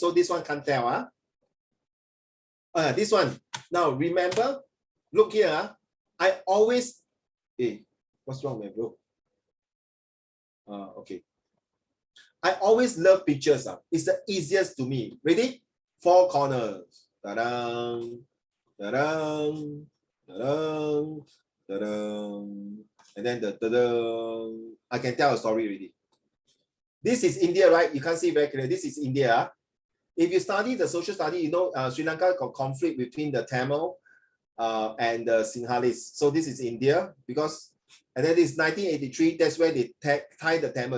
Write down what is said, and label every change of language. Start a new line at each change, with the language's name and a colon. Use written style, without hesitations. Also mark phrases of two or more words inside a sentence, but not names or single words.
English: So this one can't tell. This one. Now remember, look here. I always, hey, what's wrong, man, bro? Okay. I always love pictures. It's the easiest to me. Ready? Four corners. Ta-dang, ta-dang, ta-dang, ta-dang. And then the ta-dang. I can tell a story already. This is India, right? You can't see very clearly. This is India. If you study the social study, you know Sri Lanka got conflict between the Tamil and the Sinhalese. So this is India because, and then this 1983, that's where they tie the Tamil.